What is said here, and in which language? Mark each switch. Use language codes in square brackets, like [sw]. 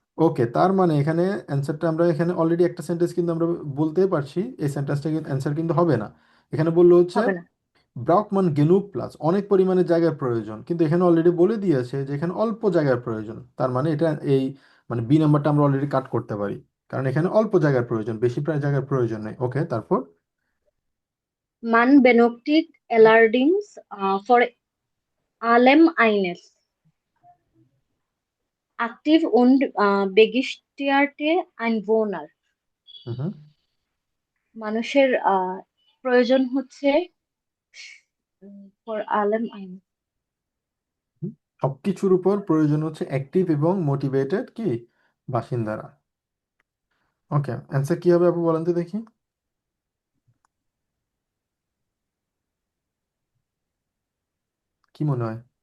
[bn] ওকে, তার মানে এখানে অ্যান্সারটা আমরা এখানে অলরেডি একটা সেন্টেন্স কিন্তু আমরা বলতেই পারছি, এই সেন্টেন্সটা কিন্তু অ্যান্সার কিন্তু হবে না। এখানে বললো হচ্ছে হবে না। ব্রাউকমান গেনুক প্লাস, অনেক পরিমাণে জায়গার প্রয়োজন, কিন্তু এখানে অলরেডি বলে দিয়েছে যে এখানে অল্প জায়গার প্রয়োজন, তার মানে এটা এই মানে বি নাম্বারটা আমরা অলরেডি কাট করতে পারি, কারণ এখানে অল্প জায়গার প্রয়োজন, বেশি প্রায় জায়গার প্রয়োজন নেই। ওকে, তারপর [de] Man benötigt allerdings vor allem eines: aktiv und begeisterte Einwohner. [bn] হুম হুম। মানুষের প্রয়োজন হচ্ছে ফর আলেম আইন। হুম। সবকিছুর উপর প্রয়োজন হচ্ছে অ্যাক্টিভ এবং মোটিভেটেড কি বাসিন্দারা। ওকে, অ্যান্সার কি হবে আপু বলেন তো দেখি, কি মনে হয়?